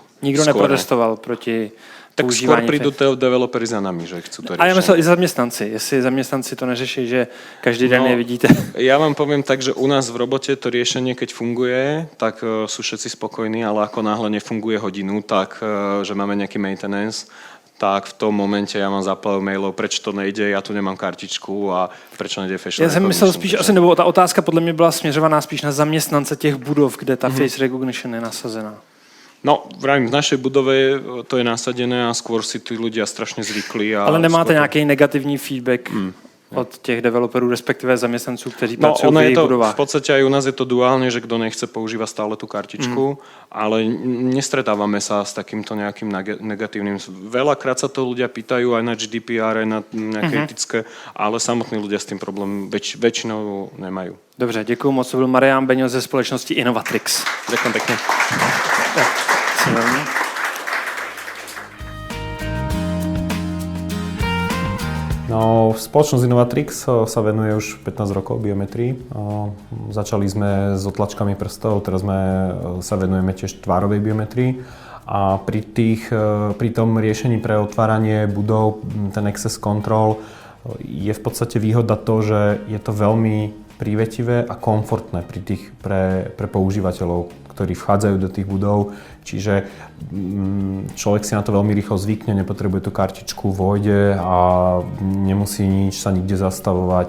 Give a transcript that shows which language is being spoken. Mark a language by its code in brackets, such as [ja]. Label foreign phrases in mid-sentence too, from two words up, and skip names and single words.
[cs] Nikdo neprotestoval proti tak používání. [sk] Tak skôr prídu developeri za nami, že chcú to riešiť. [cs] A ja myslel i zaměstnanci. Jestli zaměstnanci to neřeší, že každý den je vidíte. [sk] Ja vám poviem tak, že u nás v robote to riešenie, keď funguje, tak sú všetci spokojní, ale ako náhle nefunguje hodinu, tak že máme nejaký maintenance, tak v tom momente ja mám záplavu mailov, prečo to nejde, ja tu nemám kartičku a prečo nejde [en] facial recognition. [cs] Já jsem myslel spíš, asi, nebo ta otázka podle mě byla směřovaná spíš na zaměstnance těch budov, kde ta [en] face recognition [cs] je nasazená. [sk] No, vravím, v našej budove to je nasadené a skôr si tí ľudia strašne zvykli. [cs] Ale nemáte nějaký negativní feedback od těch developerů, respektive zaměstnanců, kteří pracují v jejich budovách? [sk] V podstate aj u nás je to duálne, že kto nechce používa stále tú kartičku, ale nestretávame sa s takýmto nejakým negatívnym. Veľakrát sa to ľudia pýtajú aj na GDPR, aj na nejaké etické, ale samotní ľudia s tým problém väčšinou nemajú. [cs] Dobře, děkuji moc. To byl Marián Beňo ze společnosti Innovatrix. [sk] Ďakujem pekne. No, spoločnosť Innovatrix sa venuje už 15 rokov biometrii. Začali sme s otlačkami prstov, teraz sa venujeme tiež tvárovej biometrii. A pri tom riešení pre otváranie budov, ten [en] access control, [sk] je v podstate výhoda to, že je to veľmi prívetivé a komfortné pre používateľov, ktorí vchádzajú do tých budov. Čiže človek si na to veľmi rýchlo zvykne, nepotrebuje tú kartičku, vojde a nemusí sa nikde zastavovať.